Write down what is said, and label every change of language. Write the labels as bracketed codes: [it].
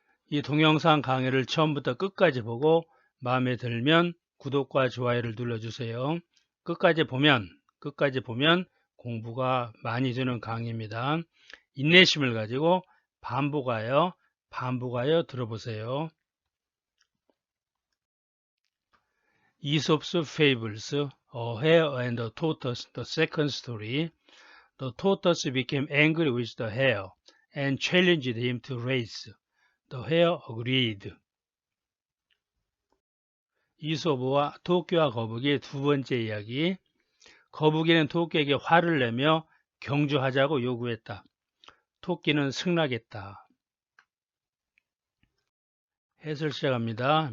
[ko] 이 동영상 강의를 처음부터 끝까지 보고 마음에 들면 구독과 좋아요를 눌러주세요. 끝까지 보면 공부가 많이 되는 강의입니다. 인내심을 가지고 반복하여 들어보세요. [en] Aesop's Fables, A Hare and a Tortoise, the second story. The tortoise became angry with the hare and challenged him to race. The hare agreed. [ko] 이솝과 토끼와 거북이 두 번째 이야기. 거북이는 토끼에게 화를 내며 경주하자고 요구했다. 토끼는 승낙했다. 해설 시작합니다.